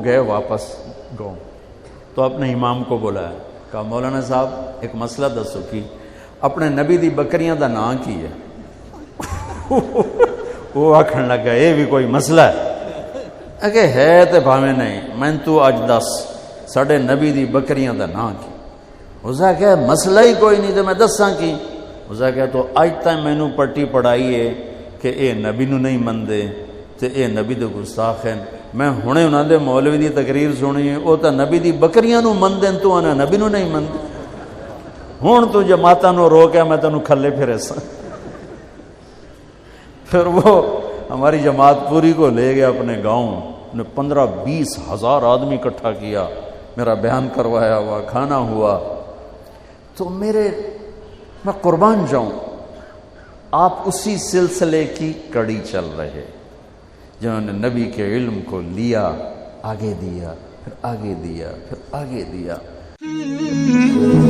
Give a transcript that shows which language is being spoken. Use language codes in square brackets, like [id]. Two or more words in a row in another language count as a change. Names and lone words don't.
[ur] وہ گئے واپس گاؤں. تو اپنے امام کو بلایا, کہا مولانا صاحب [pa] ایک مسئلہ دسو کی اپنے نبی دی بکریاں دا نام کی ہے؟ وہ آکھن لگا یہ بھی کوئی مسئلہ ہے؟ اگے ہے تے بھاویں نہیں, میں تو اج دس ساڈے نبی دی بکریاں دا نام کی. اسا کہ مسئلہ ہی کوئی نہیں تے میں دساں کی. اسا کہ تو اج تک مینوں پٹی پڑھائی ہے کہ اے نبی نو نہیں مندے تے اے نبی دے گستاخ ہیں. میں ہنے انہاں دے مولوی دی تقریر سنی ہے, او تے نبی دی بکریاں نو مندے تو انہاں نبی نو نہیں مندے. ہن تو جماعتاں نو روکیا میں تینوں کھلے پھرے سا. [ur] پھر وہ ہماری جماعت پوری کو لے گیا اپنے گاؤں, نے 15-20 ہزار آدمی اکٹھا کیا, میرا بیان کروایا ہوا, کھانا ہوا. تو میں قربان جاؤں, آپ اسی سلسلے کی کڑی چل رہے جنہوں نے نبی کے علم کو لیا, آگے دیا, پھر آگے دیا, پھر آگے دیا.